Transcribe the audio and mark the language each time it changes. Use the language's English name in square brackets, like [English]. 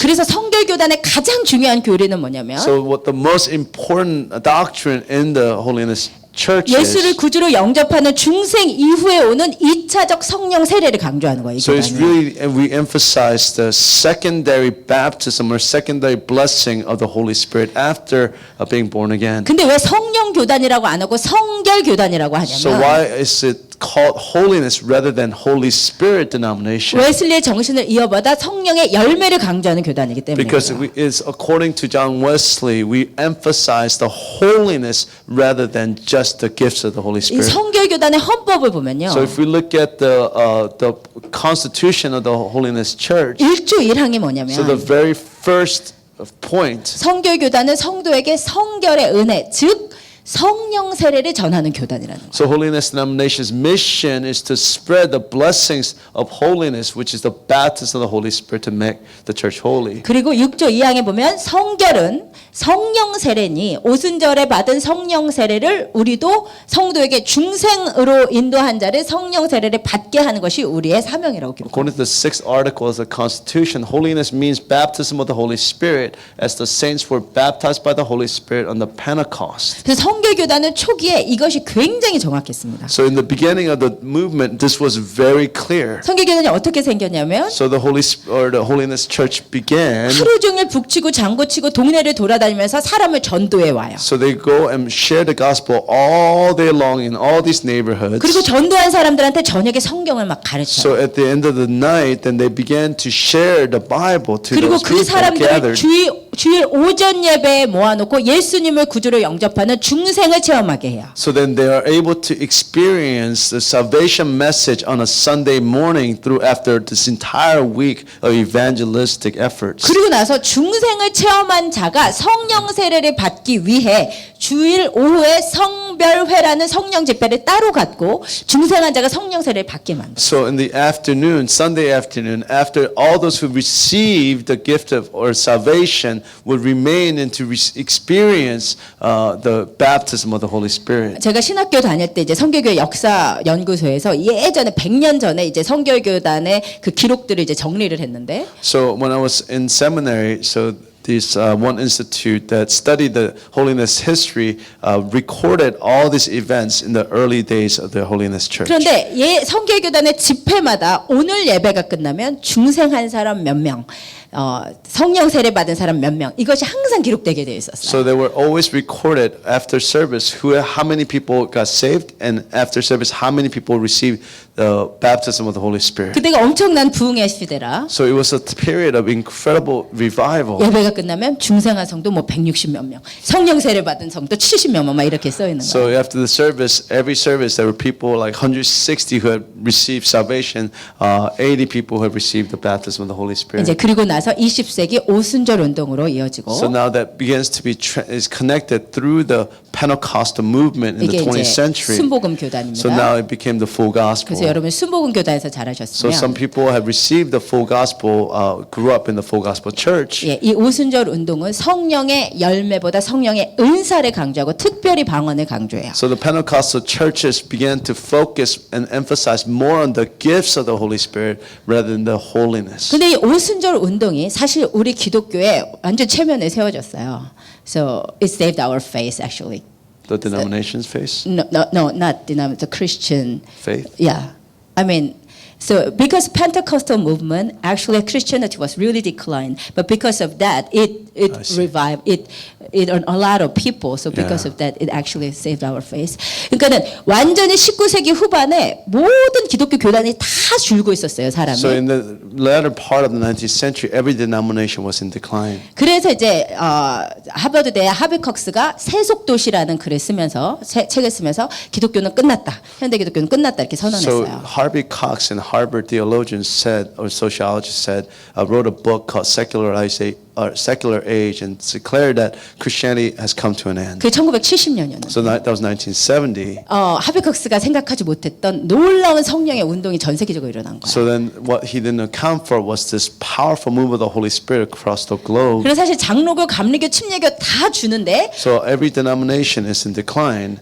[Korean] 그래서 성결 교단의 가장 중요한 교리는 뭐냐면 [English] So what the most important doctrine in the holiness church [Korean] 예수를 [English] is, [Korean] 구주로 영접하는 중생 이후에 오는 2차적 성령 세례를 강조하는 거예요. 이 [English] so it's [Korean] 교단이. [English] really, and we emphasize the secondary baptism or secondary blessing of the Holy Spirit after being born again. [Korean] 근데 왜 성령 교단이라고 안 하고 성결 교단이라고 [English] So [Korean] 하냐면 [English] why is it called holiness rather than Holy Spirit denomination? [Korean] 웨슬리의 정신을 이어받아 성령의 열매를 강조하는 교단이기 [English] Because [Korean] 때문이에요. [English] it's according to John Wesley, we emphasize the holiness rather than just the gifts of the Holy [Korean] 이 [English] Spirit. [Korean] 성결 교단의 헌법을 보면요. [English] So if we look at the constitution of the Holiness Church, [Korean] 1조 1항이 [English] so the [Korean] 뭐냐면 [English] very first point, [Korean] 성결 교단은 성도에게 성결의 은혜, 즉 성령 세례를 전하는 교단이라는 거예요. [English] so Holiness Denomination's mission is to spread the blessings of holiness, which is the baptism of the Holy Spirit to make the church holy. [Korean] 그리고 6조 2항에 보면 성결은 성령 세례니 오순절에 받은 성령 세례를 우리도 성도에게 중생으로 인도한 자를 성령 세례를 받게 하는 것이 우리의 사명이라고 기록합니다. [English] According to the sixth article of the Constitution, holiness means baptism of the Holy Spirit, as the saints were baptized by the Holy Spirit on the Pentecost. [Korean] 그래서 성결 교단은 초기에 이것이 굉장히 정확했습니다. [English] So in the beginning of the movement, this was very clear. [Korean] 성결 교단이 어떻게 생겼냐면 [English] So the Holiness Church began. [Korean] 하루 종일 북치고 장구치고 동네를 돌아다니면서 사람을 전도해 와요. [English] So they go and share the gospel all day long in all these neighborhoods. [Korean] 그리고 전도한 사람들한테 저녁에 성경을 막 가르쳐요. [English] So at the end of the night, then they began to share the Bible to [Korean] 그리고 [English] those [Korean] 그 [English] people [Korean] 사람들을 [English] gathered. [Korean] 주일 오전 예배에 모아놓고 예수님을 구주로 영접하는 중생을 체험하게 해요. [English] So then they are able to experience the salvation message on a Sunday morning through after this entire week of evangelistic efforts. [Korean] 그리고 나서 중생을 체험한 자가 성령 세례를 받기 위해 주일 오후에 성별회라는 성령 집회를 따로 갖고 중생한 자가 성령 세례를 받게 만들어요. [English] So in the afternoon, Sunday afternoon, after all those who received the gift of or salvation would remain and to experience the baptism of the Holy Spirit. [Korean] 제가 신학교 다닐 때 이제 성결교회 역사 연구소에서 예전에 100년 전에 이제 성결교단의 그 기록들을 이제 정리를 했는데 [English] So when I was in seminary, so this one institute that studied the holiness history recorded all these events in the early days of the holiness church. [Korean] 그런데 성결교단의 집회마다 오늘 예배가 끝나면 중생한 사람 몇 명, 성령 세례 받은 사람 몇 명, 이것이 항상 기록되게 되어 있었어요. [English] So they were always recorded after service how many people got saved, and after service how many people received the baptism of the Holy Spirit. [Korean] 그때가 엄청난 부흥의 시대라. [English] So it was a period of incredible revival. [Korean] 예배가 끝나면 중생한 성도 뭐 160 몇 명, 성령 세례 받은 성도 70 몇 명 막 이렇게 써 있는 [English] So [Korean] 거예요. [English] after the service, every service, there were people like 160 who had received salvation, 80 people who had received the baptism of the Holy Spirit. [Korean] 이제 그리고 나서 20세기 오순절 운동으로 이어지고 [English] So now that begins to be is connected through the Pentecostal movement in [Korean] 이게 [English] the 20th [Korean] 이제 [English] century. [Korean] 순복음 [English] So [Korean] 교단입니다. [English] now it became the full gospel. [Korean] 그래서 여러분 순복음 교단에서 [English] So [Korean] 자라셨으면 [English] some people have received the full gospel, grew up in the full gospel church. [Korean] 예, 이 오순절 운동은 성령의 열매보다 성령의 은사를 강조하고 특별히 방언을 강조해요. [English] So the Pentecostal churches began to focus and emphasize more on the gifts of the Holy Spirit rather than the holiness. [Korean] 근데 이 오순절 운동이 사실 우리 기독교에 완전 체면에 세워졌어요. [English] So it saved our faith actually. The denominations face No, not the Christian. faith. Yeah, I mean, so because Pentecostal movement, actually Christianity was really declined, but because of that, I it see. revived it a lot of people. So because Yeah. of that, it actually saved our faith. [Korean] 그러니까는 완전히 19세기 후반에 모든 기독교 교단이 다 줄고 있었어요, 사람이. [English] So in the latter part of the 19th century, every denomination was in decline. [Korean] 그래서 이제 하버드대 하비컥스가 세속도시라는 글을 쓰면서 책을 쓰면서 기독교는 끝났다, 현대 기독교는 끝났다 이렇게 [English] So [Korean] 선언했어요. [English] Harvey Cox, and Harvard theologians said, or sociologists said, wrote a book called Secular Age, and declared that Christianity has come to an end. [Korean] 그게 1970년이었는데 [English] So that was 1970. [Korean] 하비컥스가 생각하지 못했던 놀라운 성령의 운동이 전 세계적으로 일어난 거예요. [English] So then what he didn't account for was this powerful move of the Holy Spirit across the globe. [Korean] 그래서 사실 장로교, 감리교, 침례교 다 주는데 [English] So every denomination is in decline.